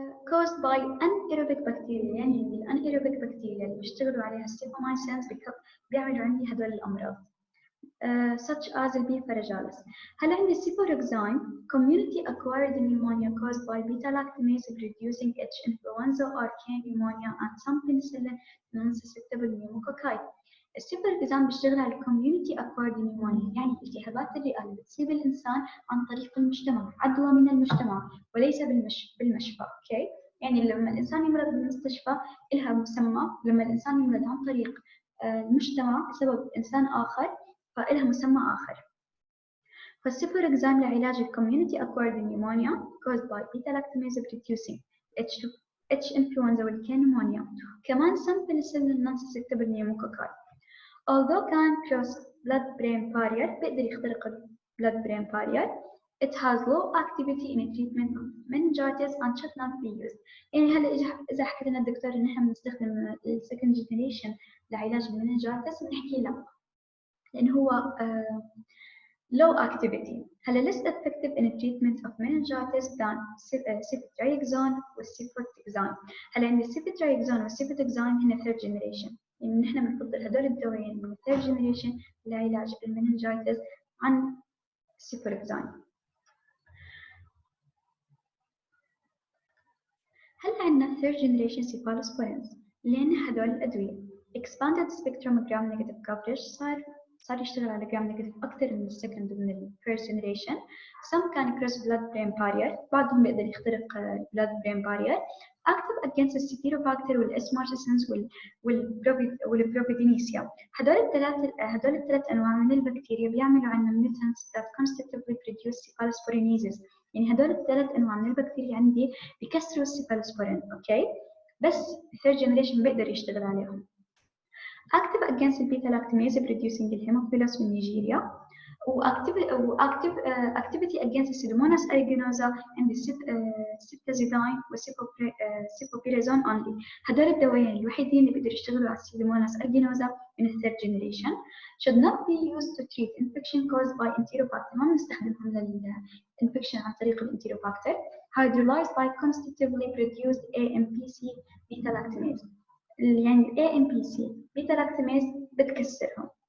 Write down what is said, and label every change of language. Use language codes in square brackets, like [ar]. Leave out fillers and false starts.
[en] caused by anaerobic bacteria، [ar] يعني الانايروبيك بكتيريا اللي بيشتغلوا عليها السيفامايسينز بيعملوا عندي هدول الامراض. [en] such as البي فراجاليس. [ar] هلا عندي [en] السيفوركزين community acquired pneumonia caused by beta-lactamase producing H influenza or K pneumonia and some penicillin non-susceptible pneumococci. [ar] السيفوركزين بيشتغل على community acquired pneumonia، يعني التهابات الرئة اللي بتصيب الإنسان عن طريق المجتمع، عدوى من المجتمع وليس بالمشفى. اوكي، يعني لما الإنسان يمرض بالمستشفى لها مسمى، لما الإنسان يمرض عن طريق المجتمع بسبب إنسان آخر فإلها مسمى آخر. فالسيفوركزين لعلاج الكوميونيتي [en] acquired pneumonia caused by beta-lactamase producing H influenza والكي pneumonia، [ar] كمان [en] some penicillin non-susceptible pneumococci. although can cross blood-brain barrier، [ar] بيقدر يخترق [en] blood-brain barrier، it has low activity in treatment of meningitis and should not be used. [ar] يعني هلا إذا حكى لنا الدكتور إن إحنا بنستخدم second generation لعلاج المننجايتس بنحكي لا، لأن هو low activity. [en] هلا less effective in treatment of meningitis than ceftriaxone والسيفوتكزين. [ar] هلا عندي السيفtriaxone والسيفوتكزين هنا third generation، يعني نحن بنفضل هدول الدوايين من third generation لعلاج المننجايتس عن السيفوركزين. هلا عندنا third generation cephalosporins اللي هن هدول الأدوية [en] expanded spectrum gram negative coverage، [ar] صار يشتغل على جرام نيجاتيف أكثر من السكند ومن الفيرست جنريشن. [en] some can cross blood brain barrier، [ar] بعضهم بيقدر يخترق [en] blood brain barrier. active against الستيروباكتر والاسمارتسنس والبروفيدينيسيا. [ar] هدول الثلاث أنواع من البكتيريا بيعملوا عنا [en] mutants that constitutively produce cephalosporinases. [ar] يعني هدول الثلاث أنواع من البكتيريا عندي بيكسروا السيفالوسبورين. أوكي، بس الثيرد جنريشن بيقدر يشتغل عليهم. [en] active against beta-lactamase producing الهيموفيلوس والنيجيريا، وactive activity against Pseudomonas aeruginosa and السيبتازيدين والسيفوبيرازون only. [ar] هدول الدوايين الوحيدين اللي بيقدروا يشتغلوا على Pseudomonas aeruginosa من الثيرد generation. [en] should not be used to treat infection caused by Enterobacter، [ar] ما بنستخدمهم للinfection عن طريق الانتيروباكتر. [en] hydrolyzed by constitutively produced AMPC beta-lactamase، [ar] يعني AMPC beta-lactamase بتكسرهم.